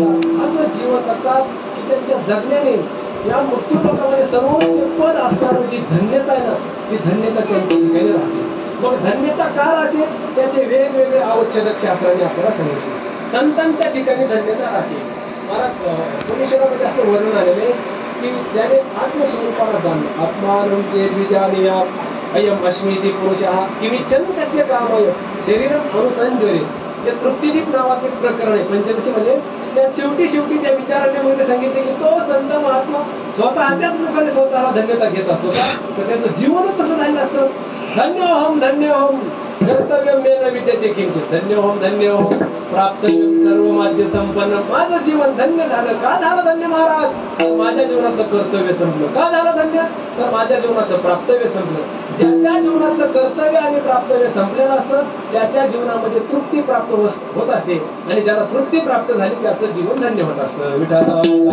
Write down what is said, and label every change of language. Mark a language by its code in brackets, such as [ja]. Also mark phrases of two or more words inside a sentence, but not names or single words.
[mr] जगतात की त्यांच्या जगण्याने या मृत्यूलोकामध्ये सर्वोच्च पद असणारं जी धन्यता आहे ना ती धन्यता त्यांच्या ठिकाणी राहते मग धन्यता का राहते त्याचे वेगवेगळे अवच्छेदक शास्त्राने आपल्याला सांगितले संतांच्या ठिकाणी धन्यता राहते मला पुणेश्वरामध्ये असं वर्णन आलेले की ज्याने आत्मस्वरूपाला जाणलं [sa] आत्मानं चेद्विजानीयात् अयम् अस्मीति पुरुषः किमिच्छन् कस्य कामय शरीरम अनुसंजरे [mr] हे तृप्तिदीप नावाचे प्रकरण आहे पंचदशीमध्ये त्या शेवटी त्या विचाराने सांगितले की तो संत महात्मा स्वतःच्याच मुखाने स्वतःला धन्यता घेत असतो का तर त्याचं जीवनच तसं धन्य असतं [sa] धन्योहम कर्तव्यम मेन विद्यते किंचित धन्योहम प्राप्तव्यम सर्व माध्य संपन्न [mr] माझं जीवन धन्य झालं का झालं धन्य महाराज माझ्या जीवनातलं कर्तव्य संपलं का झालं धन्य तर माझ्या जीवनातलं प्राप्तव्य संपलं ज्याच्या जीवनातलं कर्तव्य आणि प्राप्तव्य संपलेलं असतं त्याच्या जीवनामध्ये तृप्ती प्राप्त होत असते आणि ज्याला तृप्ती प्राप्त झाली त्याचं जीवन धन्य होत असतं विठाला